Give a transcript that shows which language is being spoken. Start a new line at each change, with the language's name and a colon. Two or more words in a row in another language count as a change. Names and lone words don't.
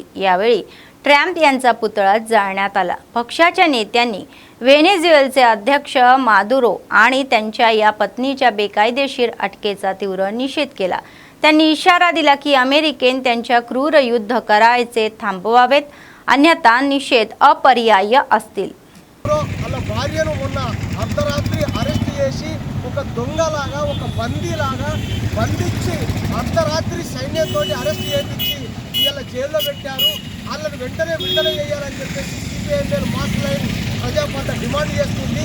Marathi: यावेळी ट्रम्प यांचा पुतळा जाळण्यात आला. पक्षाच्या नेत्यांनी व्हेनेझुएलाचे अध्यक्ष मादुरो आणि त्यांच्या या पत्नीच्या बेकायदेशीर अटकेचा तीव्र निषेध केला. त्यांनी इशारा दिला की अमेरिकेने त्यांच्या क्रूर युद्ध करायचे थांबवावेत, अन्यथा निषेध अपरिहार्य असतील.
Telugu: అలా భార్యను మొన్న అర్ధరాత్రి అరెస్ట్ చేసి ఒక దొంగలాగా ఒక బందీలాగా బంధించి అర్ధరాత్రి సైన్యంతో అరెస్ట్ చేయించి ఇవాళ జైల్లో పెట్టారు. వాళ్ళని వెంటనే విడుదల చేయాలని చెప్పేసి CPI-ML మాస్ లైన్ ప్రజాపార్టీ డిమాండ్ చేస్తుంది.